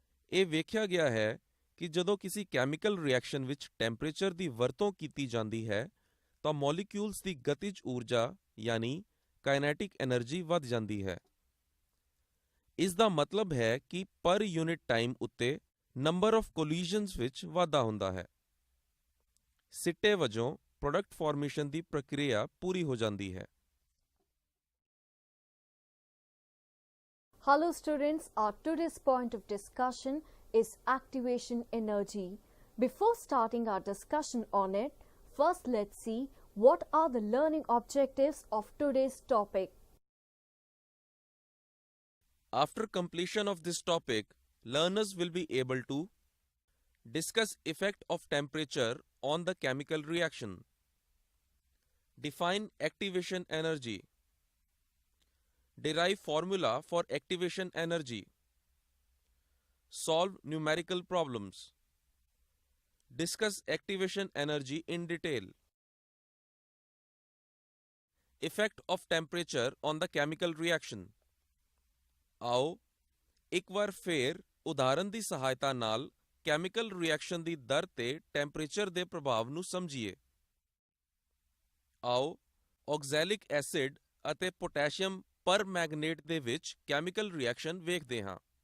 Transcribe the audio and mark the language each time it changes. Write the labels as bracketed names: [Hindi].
[Punjabi] ਇਹ ਵੇਖਿਆ ਗਿਆ ਹੈ ਕਿ ਜਦੋਂ ਕਿਸੇ ਕੈਮੀਕਲ ਰਿਐਕਸ਼ਨ ਵਿੱਚ ਟੈਂਪਰੇਚਰ ਦੀ ਵਰਤੋਂ ਕੀਤੀ ਜਾਂਦੀ ਹੈ ਤਾਂ ਮੋਲੀਕਿਊਲਸ ਦੀ ਗਤਿਜ ਊਰਜਾ ਯਾਨੀ ਕਾਇਨੈਟਿਕ ਐਨਰਜੀ ਵੱਧ ਜਾਂਦੀ ਹੈ। ਇਸ ਦਾ ਮਤਲਬ ਹੈ ਕਿ ਪਰ ਯੂਨਿਟ ਟਾਈਮ ਉੱਤੇ ਨੰਬਰ ਆਫ ਕੋਲੀਜ਼ਨਸ ਵਿੱਚ ਵਾਧਾ ਹੁੰਦਾ ਹੈ। ਸਿੱਟੇ ਵਜੋਂ ਪ੍ਰੋਡਕਟ ਫਾਰਮੇਸ਼ਨ ਦੀ ਪ੍ਰਕਿਰਿਆ ਪੂਰੀ ਹੋ ਜਾਂਦੀ ਹੈ। [English] Hello students, our today's point of discussion is activation energy. Before starting our discussion on it, first let's see what are the learning objectives of today's topic. After completion of this topic, learners will be able to discuss effect of temperature on the chemical reaction, define activation energy, derive formula for activation energy, solve numerical problems, discuss activation energy in detail. Effect of temperature on the chemical reaction. [Punjabi] ਆਓ ਇੱਕ ਵਾਰ ਫੇਰ ਉਦਾਹਰਨ ਦੀ ਸਹਾਇਤਾ ਨਾਲ chemical reaction ਦੀ ਦਰ ਤੇ temperature ਦੇ ਪ੍ਰਭਾਵ ਨੂੰ ਸਮਝੀਏ। ਆਓ ਆਕਜ਼ੈਲਿਕ ਐਸਿਡ ਅਤੇ ਪੋਟਾਸ਼ੀਅਮ ਪਰਮੈਂਗਨੇਟ ਦੇ ਵਿੱਚ ਕੈਮੀਕਲ ਰਿਐਕਸ਼ਨ ਵੇਖਦੇ ਹਾਂ।